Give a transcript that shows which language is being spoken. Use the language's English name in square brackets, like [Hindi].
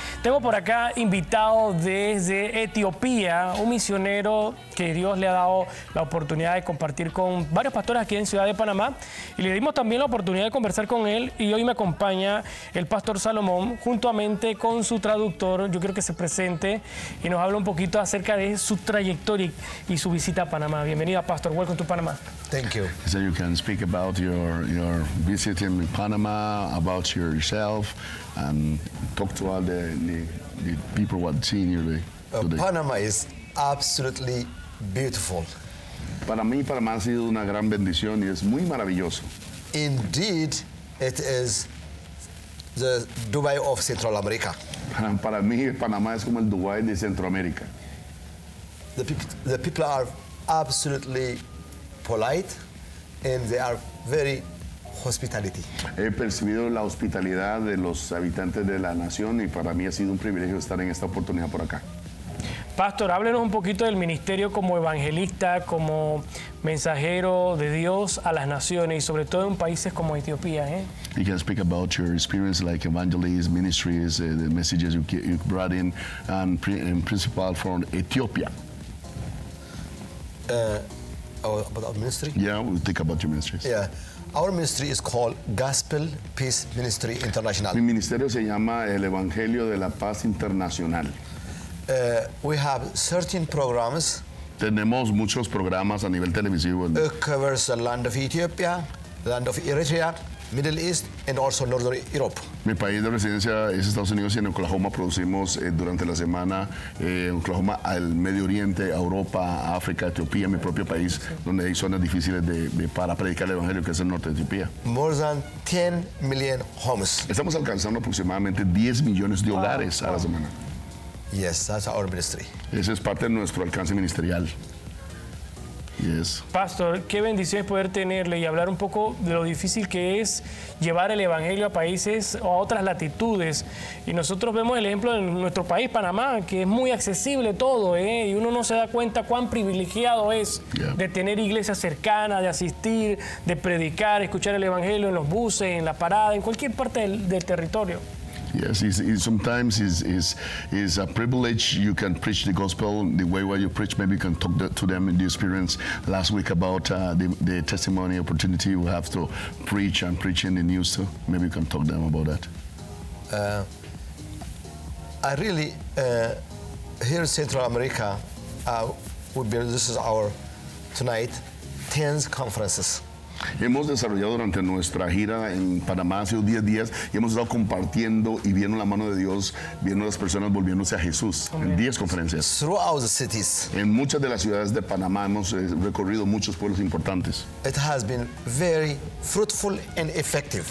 [Spanish] Tengo por acá invitado desde Etiopía, un misionero que Dios le ha dado la oportunidad de compartir con varios pastores aquí en Ciudad de Panamá. Y le dimos también la oportunidad de conversar con él. Y hoy me acompaña el pastor Salomón, juntamente con su traductor. Yo quiero que se presente y nos hable un poquito acerca de su trayectoria y su visita a Panamá. Bienvenido, pastor. [English] Welcome to Panamá. Thank you. So you can speak about your visit in Panama, about yourself, and talk to all the people who have seen you today. Panama is absolutely beautiful. [Spanish] Para mí, Panamá ha sido una gran bendición y es muy maravilloso. [English] Indeed, it is the Dubai of Central America. [Spanish] Para mí, Panamá es como el Dubai de Centroamérica. [English] The people are absolutely polite, and they are very hospitality. [Spanish] He percibido la hospitalidad de los habitantes de la nación y para mí ha sido un privilegio estar en esta oportunidad por acá. Pastor, háblenos un poquito del ministerio como evangelista, como mensajero de Dios a las naciones y sobre todo en países como Etiopía, ¿eh? [English] You can speak about your experience like evangelist, ministries, the messages you brought in, and in principal from Ethiopia. About our ministry? Yeah, we'll think about your ministries. Yeah. Our ministry is called Gospel Peace Ministry International. [Spanish] Mi ministerio se llama el Evangelio de la Paz Internacional. [English] We have 13 programs. [Spanish] Tenemos muchos programas a nivel televisivo. [English] It covers the land of Ethiopia, land of Eritrea, Middle East, and also Northern Europe. [Spanish] Mi país de residencia es Estados Unidos y en Oklahoma producimos durante la semana en Oklahoma al Medio Oriente, Europa, África, Etiopía, mi propio país, donde hay zonas difíciles para predicar el Evangelio, que es el norte de Etiopía. [English] More than 10 million homes. [Spanish] Estamos alcanzando aproximadamente 10 millones de hogares a la semana. [English] Yes, that's our ministry. [Spanish] Ese es parte de nuestro alcance ministerial. Yes. Pastor, qué bendición es poder tenerle y hablar un poco de lo difícil que es llevar el evangelio a países o a otras latitudes. Y nosotros vemos el ejemplo en nuestro país, Panamá, que es muy accesible todo, ¿eh? Y uno no se da cuenta cuán privilegiado es de tener iglesias cercanas, de asistir, de predicar, escuchar el evangelio en los buses, en la parada, en cualquier parte del territorio. [English] Yes, sometimes it's a privilege. You can preach the gospel the way where you preach. Maybe you can talk to them in the experience last week about the testimony opportunity we have to preach and preach in the news. So maybe you can talk to them about that. I really, here in Central America, this is our, tonight, 10 conferences. [Spanish] Hemos desarrollado durante nuestra gira en Panamá hace 10 días y hemos estado compartiendo y viendo la mano de Dios, viendo las personas volviéndose a Jesús en 10 conferencias. [English] Throughout the cities. [Spanish] En muchas de las ciudades de Panamá hemos recorrido muchos pueblos importantes. [English] It has been very fruitful and effective.